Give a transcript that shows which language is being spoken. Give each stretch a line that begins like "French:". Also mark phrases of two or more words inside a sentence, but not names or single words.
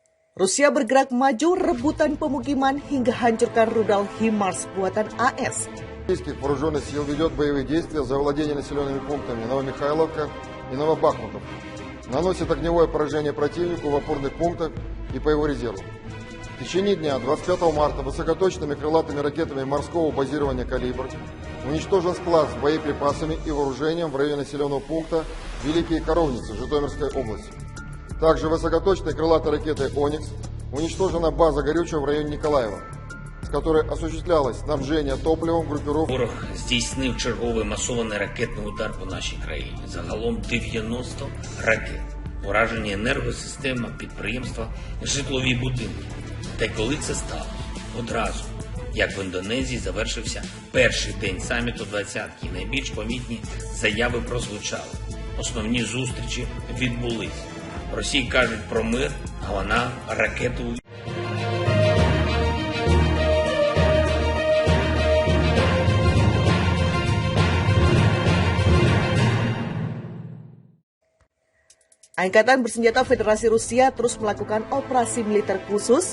Indonesian: Rusia bergerak maju rebutan pemukiman hingga hancurkan rudal HIMARS buatan AS.
Russian: Российских вооруженных сил ведет боевые действия за владение населенными пунктами Новомихайловка и Новобахмутов. Наносит огневое поражение противнику в опорных пунктах и по его резерву. В течение дня 25 марта высокоточными крылатыми ракетами морского базирования «Калибр» уничтожен склад с боеприпасами и вооружением в районе населенного пункта Великие Коровницы Житомирской области. Также высокоточной крылатой ракетой «Оникс» уничтожена база горючего в районе Николаева, с которой осуществлялось снабжение топливом группировки.
Ukrainian: Ворог здійснив черговий масований ракетний удар по нашій країні. Загалом 90 ракет. Уражені енергосистема, підприємства, житлові будинки. Та й коли це сталося? Одразу. Як в Індонезії завершився перший день саміту «двадцятки», найбільш помітні заяви прозвучали. Основні зустрічі відбулись. В Росії кажуть про мир, а вона ракету.
Indonesian: Angkatan Bersenjata Federasi Rusia terus melakukan operasi militer khusus.